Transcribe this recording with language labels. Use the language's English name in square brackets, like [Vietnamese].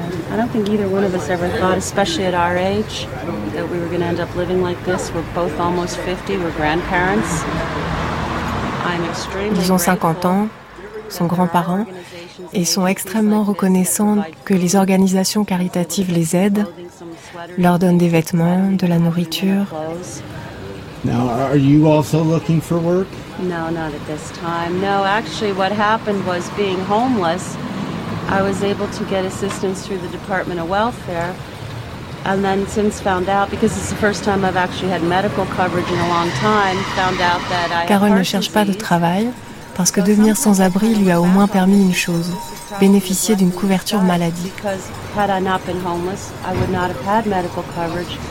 [English] I don't think either one of us ever thought, especially at our age, that we were going to end up living like this. We're both almost 50. We're grandparents. I'm extremely. [French] Ils ont 50 ans, sont grands-parents, et sont extrêmement reconnaissants que les organisations caritatives les aident, leur donnent des vêtements, de la nourriture. [English] Now, are you also looking for work? No, not at this time. No, actually, what happened was, being homeless, I was able to get assistance through the Department of Welfare. And then since found out, because it's the first time I've actually had medical coverage in a long time, found out that I [French] Carole ne cherche pas de travail parce que devenir sans abri lui a au moins permis une chose, bénéficier d'une couverture maladie. [English] Because had I not been homeless, I would not have had medical coverage.